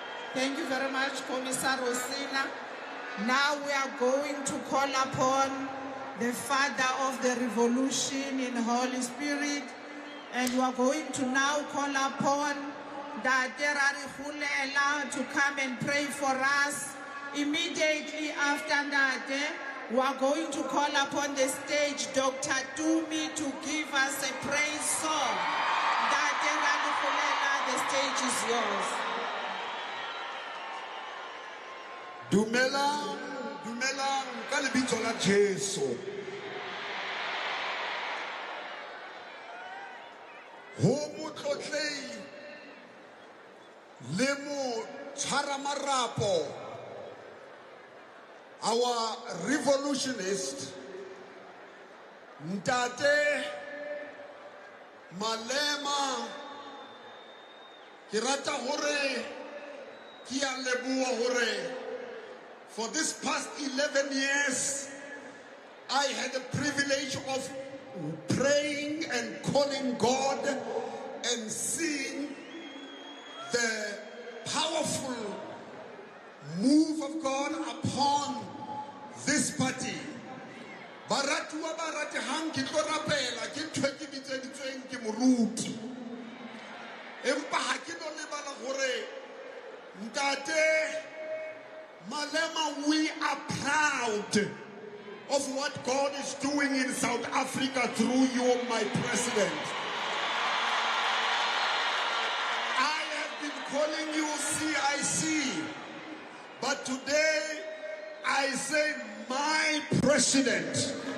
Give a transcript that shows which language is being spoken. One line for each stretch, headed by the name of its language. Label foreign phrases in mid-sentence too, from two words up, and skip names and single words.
English: Thank you very much, Commissar Osina. Now we are going to call upon the Father of the Revolution in Holy Spirit, and we are going to now call upon Daterari Hulela to come and pray for us. Immediately after that, we are going to call upon the stage Dr. Dumi to give us a praise song. Daterari Hulela, the stage is yours.
Southern Sotho: Dumelang, dumelang, ka lebitso la Jesu. Ho motlotlei le mo tshwara marapo,
English: our revolutionist
Southern Sotho: Ntate Malema, ke rata hore ke a leboha hore
English: for this past 11 years, I had the privilege of praying and calling God and seeing the powerful move of God upon this party.
Southern Sotho: Baratua barate hang ki tlo rapela ke ntho ke bitseditsweng ke moruti. Empa ha ke no lebala hore Ntate Malema,
English: we are proud of what God is doing in South Africa through you, my president. I have been calling you CIC, but today I say my president.